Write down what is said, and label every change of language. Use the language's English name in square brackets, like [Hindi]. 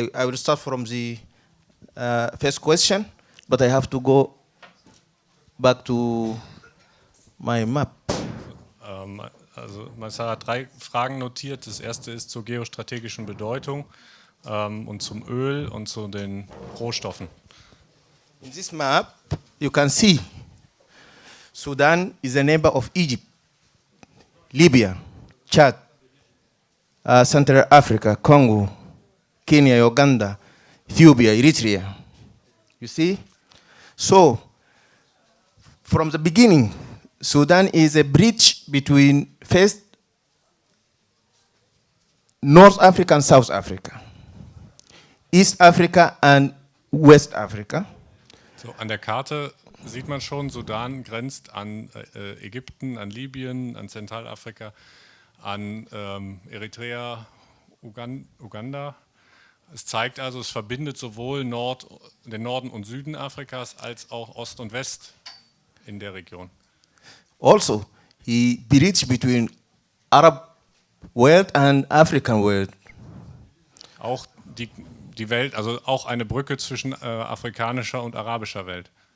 [English] I will start from the first question, but I have to go back to my map. [German] Also Maissara hat 3 Fragen notiert. Das erste ist zur geostrategischen Bedeutung und zum Öl und zu den Rohstoffen. [English] In this map, you can see Sudan is a neighbor of Egypt, Libya, Chad, Central Africa, Congo, Kenya, Uganda, Ethiopia, Eritrea. You see? So, from the beginning, Sudan is a bridge between first North Africa and South Africa, East Africa and West Africa. [German] So, an der Karte sieht man schon, Sudan grenzt an Ägypten, an Libyen, an Zentralafrika, an Eritrea, Uganda. Es zeigt also, es verbindet sowohl den Norden und Süden Afrikas als auch Ost und West in der Region. [English] Also, he bridged between Arab world and African world. [German] Auch die Welt, also auch eine Brücke zwischen afrikanischer und arabischer Welt.